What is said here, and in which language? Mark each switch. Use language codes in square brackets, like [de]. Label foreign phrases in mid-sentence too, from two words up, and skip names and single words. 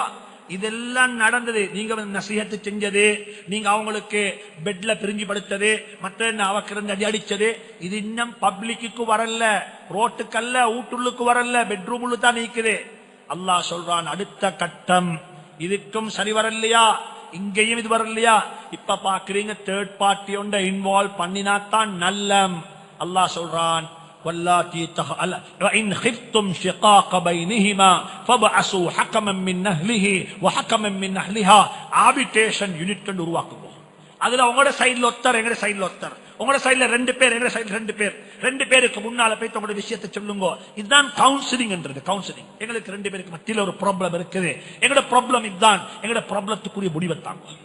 [ta] இதெல்லாம் நடந்தது, நீங்க நசீஹத்து செஞ்சது, நீங்க அவங்களுக்கு பெட்ல பிரிஞ்சு படுத்தது, மற்ற அவக்கிருந்து அடி அடிச்சது, இது இன்னும் பப்ளிக்கு வரல, ரோட்டுக்கல்ல, வீட்டுள்ளுக்கு வரல, பெட்ரூம் உள்ள தான் நீக்குது. அல்லாஹ் சொல்றான், அடுத்த கட்டம் இதுக்கும் சரி வரலையா, இங்கேயும் இது வரலையா, இப்ப பாக்குறீங்க [en] third party [ta] ஒன்றை இன்வால்வ் பண்ணினாத்தான் நல்லம். அல்லாஹ் சொல்றான், [ar] وَإِنْ خِفْتُمْ شِقَاقَ بَيْنِهِمَا فَابْعَثُوا حَكَمًا مِنْ أَهْلِهِ وَحَكَمًا مِنْ أَهْلِهَا. [en] arbitration unit [ta] உருவாக்குங்க. அதுல உங்களோட சைடுல ஒருத்தர், எங்கட சைடுல ஒருத்தர், உங்களோட சைடுல 2 பேர், எங்கட சைடுல 2 பேர், 2 பேருக்கு முன்னால போய் உங்களோட விஷயத்தை சொல்லுங்க. இதுதான் கவுன்சிலிங் என்றது. கவுன்சிலிங், எங்களுக்கு 2 பேருக்கு மத்தியில ஒரு ப்ராப்ளம் இருக்குது, எங்கட ப்ராப்ளம் இதுதான், எங்கட ப்ராப்ளத்துக்குரிய முடிவை தாங்க.